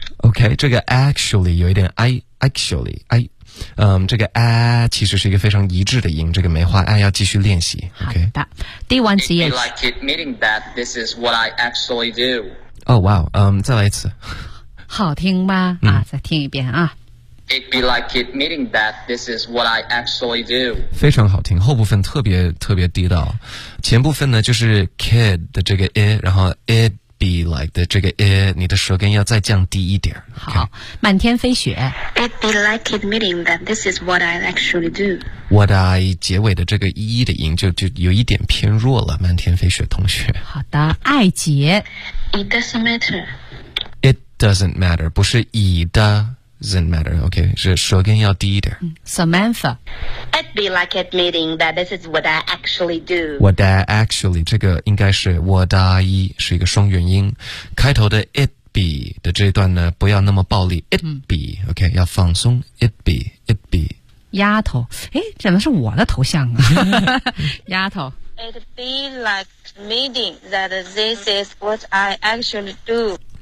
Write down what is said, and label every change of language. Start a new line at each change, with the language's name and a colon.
Chinese: OK， 这个 actually 有一点 actually， 这个 其实是一个非常一致的音，这个没话 I 要继续练习。OK，第一 CH。
English: It be like admitting that this is what I actually do. Oh wow， 再来一次。
Chinese: 好听吧？再听一遍啊。
English: It'd be like admitting that this is what I actually do.
Chinese: 非常好听，后部分特别特别地道。前部分呢就是 kid 的这个 it， 然后
English: it'd be like
Chinese: 的这个 it， 你的舌根要再降低一点。好，满天飞雪。
English: It'd be like admitting that this is what I actually do.
Chinese: What I 结尾的这个一的音就有一点偏弱了，满天飞雪同学。好的，爱杰。
English: It doesn't matter. It doesn't matter，
Chinese: 不是以的。
English: Doesn't matter, okay?
Chinese: 是舌根要低一点。
English: Samantha. It'd be like admitting that this is what I actually do. What I actually,
Chinese: 这个应该是 what I, 是一个双元音。开头的 it be 的这一段呢，不要那么暴力。
English: It be, okay?
Chinese: 要放松。
English: It be, it be.
Chinese: 丫头，诶，怎么是我的头像啊？丫头。
English: It'd be like admitting that this is what I actually do.